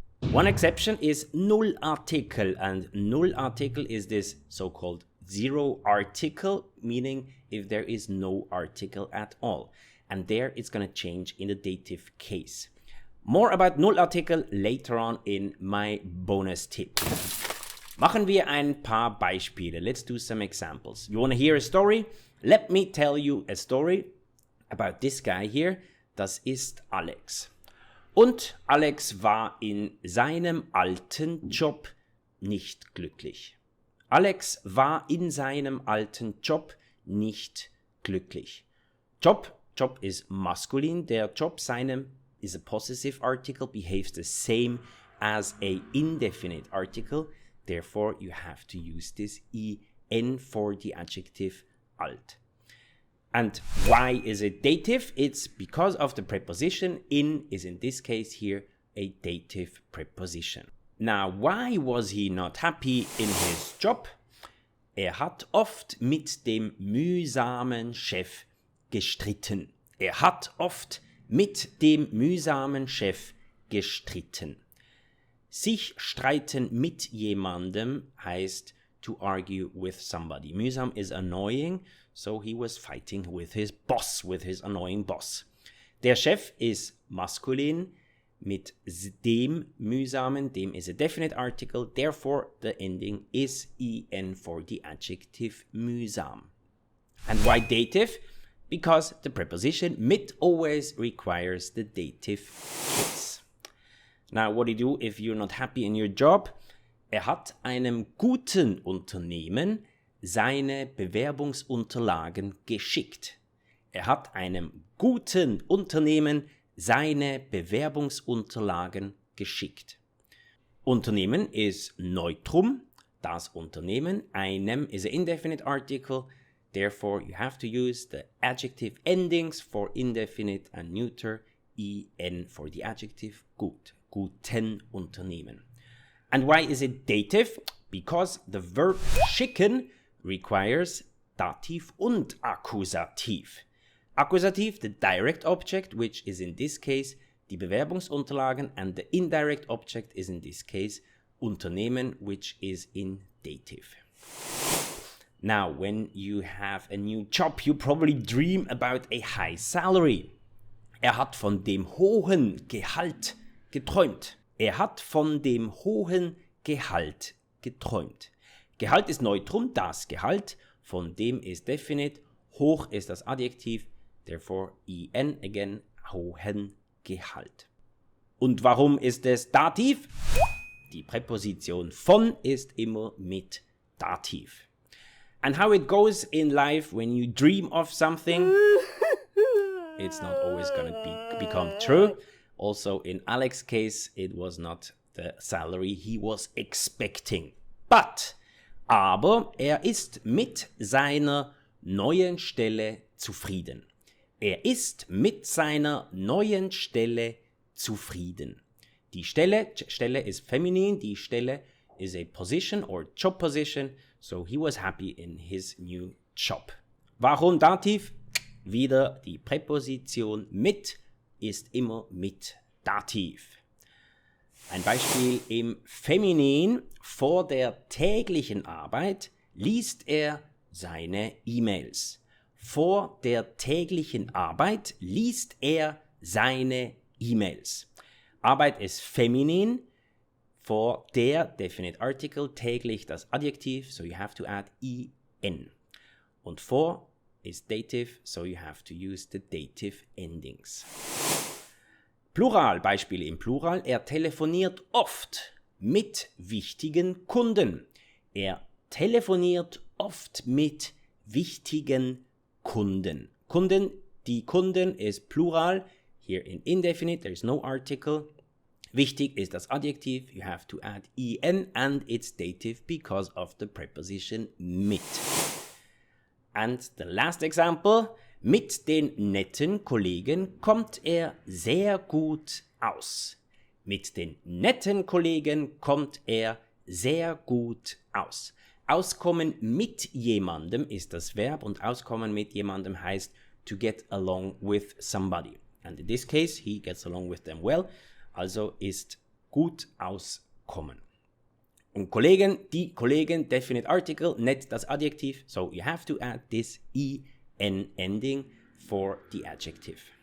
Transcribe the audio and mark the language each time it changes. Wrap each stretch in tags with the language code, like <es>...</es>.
<en>One exception is Nullartikel, and Nullartikel is this so-called zero article, meaning if there is no article at all. And there it's going to change in the dative case. More about Nullartikel later on in my bonus tip.</en> <de>Machen wir ein paar Beispiele.</de> <en>Let's do some examples. You want to hear a story? Let me tell you a story about this guy here.</en> <de>Das ist Alex. Und Alex war in seinem alten Job nicht glücklich. Alex war in seinem alten Job nicht glücklich.</de> <en>Job is masculine. Der Job seinem is a possessive article, behaves the same as a indefinite article. Therefore, you have to use this en for the adjective alt. And why is it dative? It's because of the preposition. In is in this case here a dative preposition. Now, why was he not happy in his job?</en> <de>Hat oft mit dem mühsamen Chef gestritten. Hat oft mit dem mühsamen Chef gestritten. Sich streiten mit jemandem heißt</de> <en>to argue with somebody. Mühsam is annoying, so he was fighting with his boss, with his annoying boss. Der Chef is maskulin,</en> <de>mit dem mühsamen,</de> <en>dem is a definite article, therefore the ending is en for the adjective mühsam. And why dative? Because the preposition mit always requires the dative case. Now, what do you do if you're not happy in your job?</en> <de>Hat einem guten Unternehmen seine Bewerbungsunterlagen geschickt. Hat einem guten Unternehmen seine Bewerbungsunterlagen geschickt.</de> <en>Unternehmen is neutrum. Das Unternehmen, einem is an indefinite article. Therefore, you have to use the adjective endings for indefinite and neuter, en for the adjective gut, guten Unternehmen. And why is it dative? Because the verb schicken requires</en> <de>Dativ und Akkusativ.</de> <en>Akkusativ, the direct object, which is in this case die Bewerbungsunterlagen, and the indirect object is in this case Unternehmen, which is in dative. Now, when you have a new job, you probably dream about a high salary.</en> <de>Hat von dem hohen Gehalt geträumt. Hat von dem hohen Gehalt geträumt. Gehalt ist neutrum, das Gehalt. Von dem ist definite. Hoch ist das Adjektiv.</de> <en>Therefore, en again, hohen Gehalt.</en> <de>Und warum ist es Dativ? Die Präposition von ist immer mit Dativ.</de> <en>And how it goes in life when you dream of something, it's not always going to become true. Also in Alex's case, it was not the salary he was expecting.</en> <de>Aber ist mit seiner neuen Stelle zufrieden. Ist mit seiner neuen Stelle zufrieden.</de> <en>Die Stelle is feminine, die Stelle is a position or job position, so he was happy in his new job.</en> <de>Warum Dativ? Wieder die Präposition mit ist immer mit Dativ. Ein Beispiel im Feminin. Vor der täglichen Arbeit liest er seine E-Mails. Vor der täglichen Arbeit liest er seine E-Mails. Arbeit ist feminin. Vor der</de> <en>definite article,</en> <de>täglich das Adjektiv,</de> <en>so you have to add en.</en> <de>Und vor ist dative, so you have to use the dative endings. Plural, Beispiele im Plural. Er telefoniert oft mit wichtigen Kunden. Er telefoniert oft mit wichtigen Kunden. Die Kunden ist Plural.</de> <en>Here in indefinite, there is no article.</en> <de>Wichtig ist das Adjektiv.</de> <en>You have to add en and it's dative because of the preposition mit. And the last example.</en> <de>Mit den netten Kollegen kommt er sehr gut aus. Mit den netten Kollegen kommt er sehr gut aus. Auskommen mit jemandem ist das Verb und auskommen mit jemandem heißt</de> <en>to get along with somebody. And in this case, he gets along with them well,</en> <de>also ist gut auskommen. Und Kollegen, die Kollegen,</de> <en>definite article,</en> <de>net das Adjektiv,</de> <en>so you have to add this en ending for the adjective.</en>